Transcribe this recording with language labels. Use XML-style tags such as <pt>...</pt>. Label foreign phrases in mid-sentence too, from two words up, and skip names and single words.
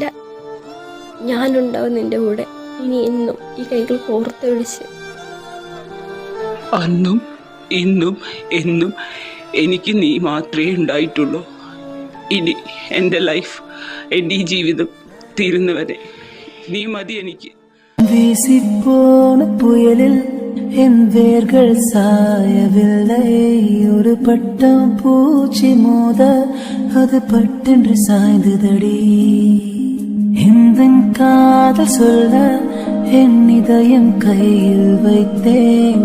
<ml>ഞാനുണ്ടാവും നിന്റെ കൂടെ. ഇനി എന്നും ഈ കൈകൾ കോർത്ത് പിടിച്ച്. അന്നും ഇന്നും എന്നും എനിക്ക് നീ മാത്രമേ ഉണ്ടായിട്ടുള്ളൂ. ഇനി എൻ്റെ ലൈഫ്, എൻ്റെ ഈ ജീവിതം തീരുന്നവരെ നീ മതി എനിക്ക്.</ml> <ta>വീസിപ്പോன புயலில் என் வேர்கள் சாயவில்லை. ஒரு பட்டம் பூச்சி மோத அது பட்டென்று சாய்ந்ததடி. இந்த காதல் சொல்ல என் இதயம் கையில் வைத்தேன்.</ta>